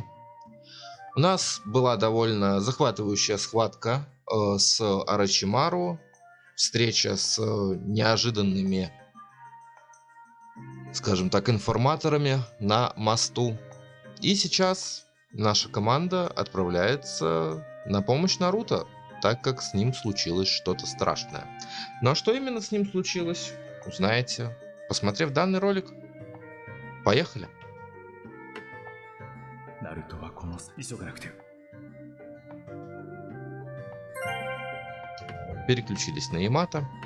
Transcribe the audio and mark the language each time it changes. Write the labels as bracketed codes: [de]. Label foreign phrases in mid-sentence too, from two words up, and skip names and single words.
[ru] У нас была довольно захватывающая схватка с Орочимару, встреча с неожиданными, скажем так, информаторами на мосту. И сейчас наша команда отправляется на помощь Наруто, так как с ним случилось что-то страшное. Ну а что именно с ним случилось, узнаете, посмотрев данный ролик. Поехали! [ja] ナルトはこの急がなくて。 [ru] Переключились на Ямато.